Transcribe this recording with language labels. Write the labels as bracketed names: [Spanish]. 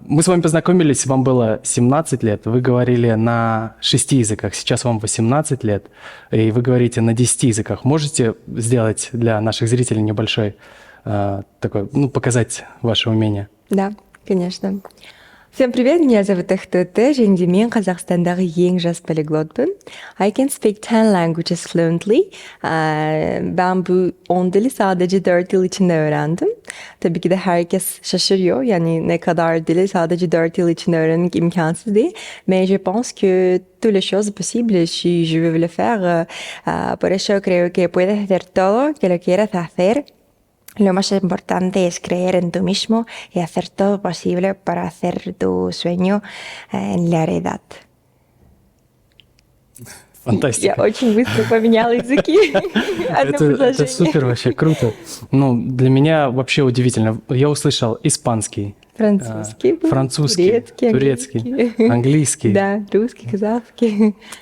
[Russian] Мы с вами познакомились, вам было 17 лет, вы говорили на 6 языках, сейчас вам 18 лет, и вы говорите на 10 языках. Можете сделать для наших зрителей небольшой такой, показать ваше умение? Да, конечно. Всем привет, меня зовут Актоте, [Kazakh] және мен Қазақстандағы ең жас полиглотпын. [English] I can speak 10 languages fluently. [Turkish] Ben bu 10 dili sadece 4 yıl içinde öğrendim. Tabii ki de herkes şaşırıyor. Yani ne kadar dili sadece 4 yıl içinde öğrenmek imkansız değil. [French] Mais je pense que toutes les choses possibles si je veux le faire. [Spanish] Por eso creo que puedes hacer todo que lo quieras hacer. Lo más importante es creer en tú mismo y hacer todo posible para hacer tu sueño en la realidad. [Russian] Фантастика. Я очень быстро поменяла языки. Это супер вообще, круто. Для меня вообще удивительно. Я услышал испанский, французский, турецкий, английский. Да, русский, казахский.